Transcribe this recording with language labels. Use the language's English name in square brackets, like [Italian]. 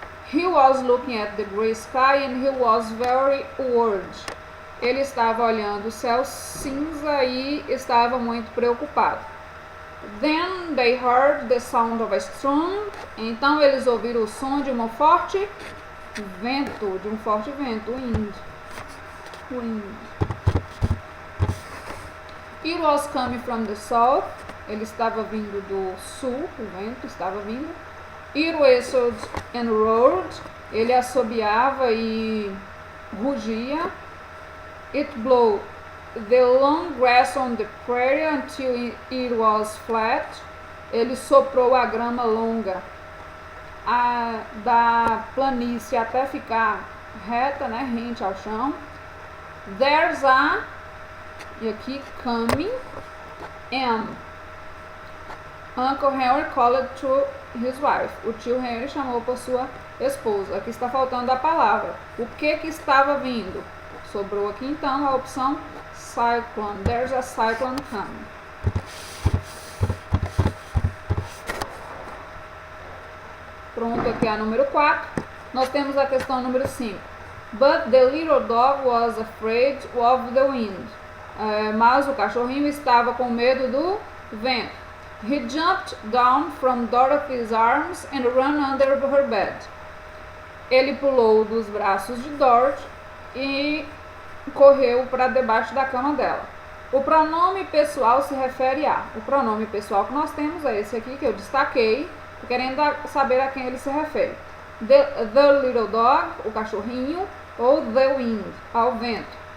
[English] He was looking at the grey sky and he was very worried. [Portuguese] Ele estava olhando o céu cinza e estava muito preocupado. [English] Then they heard the sound of a storm. [Portuguese] Então eles ouviram o som de um forte vento, wind. [English] It was coming from the south. [Portuguese] Ele estava vindo do sul, o vento estava vindo. [English] It whistled and roared. [Portuguese] Ele assobiava e rugia. [English] It blew the long grass on the prairie until it was flat. [Portuguese] Ele soprou a grama longa da planície até ficar reta, né, rente ao chão. [English] There's a, [Portuguese] e aqui, [English] coming, and Uncle Henry called to his wife. [Portuguese] O tio Henry chamou por sua esposa. Aqui está faltando a palavra. O que estava vindo? Sobrou aqui então a opção cyclone. [English] There's a cyclone coming. [Portuguese] Pronto, aqui é a número 4. Nós temos a questão número 5. [English] But the little dog was afraid of the wind. [Portuguese] Mas o cachorrinho estava com medo do vento. [English] He jumped down from Dorothy's arms and ran under her bed. [Portuguese] Ele pulou dos braços de Dorothy e correu para debaixo da cama dela. O pronome pessoal se refere a. O pronome pessoal que nós temos é esse aqui que eu destaquei, querendo saber a quem ele se refere. [English] The little dog, [Portuguese] o cachorrinho, ou [English] the wind, [Portuguese] ao vento.